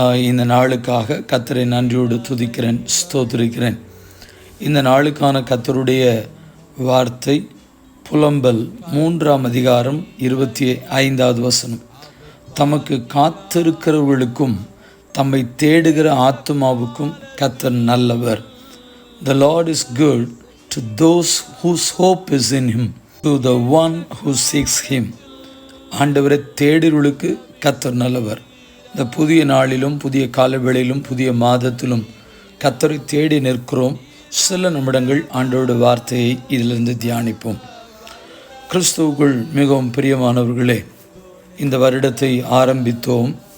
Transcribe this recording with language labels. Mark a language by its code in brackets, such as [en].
[ta] இந்த நாளுக்காக கர்த்தரை நன்றியோடு துதிக்கிறேன், ஸ்தோத்திரிக்கிறேன். இந்த நாளுக்கான கர்த்தருடைய வார்த்தை புலம்பல் 3ஆம் அதிகாரம் 25வது வசனம். தமக்கு காத்திருக்கிறவர்களுக்கும் தம்மை தேடுகிற ஆத்துமாவுக்கும் கர்த்தர் நல்லவர். [en] The Lord is good to those whose hope is in Him, to the one who seeks Him. [ta] ஆண்டவரை தேடுகிறவர்களுக்கு கர்த்தர் நல்லவர். இந்த புதிய நாளிலும் புதிய காலவேளையிலும் புதிய மாதத்திலும் கர்த்தரை தேடி நிற்கிறோம். சில நிமிடங்கள் ஆண்டவருடைய வார்த்தையை இதிலிருந்து தியானிப்போம். கிறிஸ்துவுக்குள் மிகவும் பிரியமானவர்களே, இந்த வருடத்தை ஆரம்பித்தோம்.